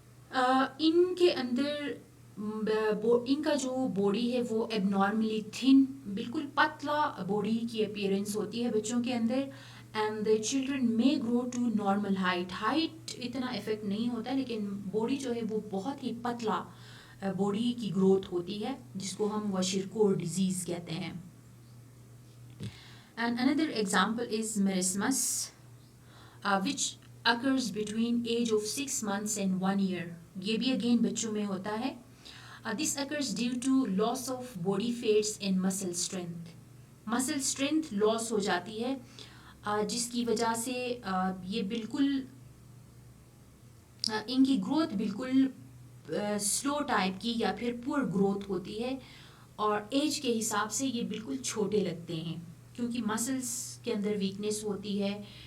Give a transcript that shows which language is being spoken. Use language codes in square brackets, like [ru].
[ur] ان کے اندر ان کا جو باڈی ہے وہ ایب نارملی تھن، بالکل پتلا باڈی کی اپیئرنس ہوتی ہے بچوں کے اندر. [en] and the children may grow to normal height [ur] اتنا افیکٹ نہیں ہوتا ہے لیکن باڈی جو ہے وہ بہت ہی پتلا باڈی کی گروتھ ہوتی ہے جس کو ہم وشرکور ڈیزیز کہتے ہیں. And another example is میرسمس [en] which occurs between age of 6 months and 1 year. [ur] یہ بھی اگین بچوں میں ہوتا ہے. [en] This occurs due to loss of body fats and muscle strength. Muscle strength loss [ur] ہو جاتی ہے جس کی وجہ سے یہ بالکل ان کی گروتھ بالکل سلو ٹائپ کی یا پھر پور گروتھ ہوتی ہے، اور ایج کے حساب سے یہ بالکل چھوٹے لگتے ہیں کیونکہ مسلس کے اندر ویکنیس ہوتی ہے.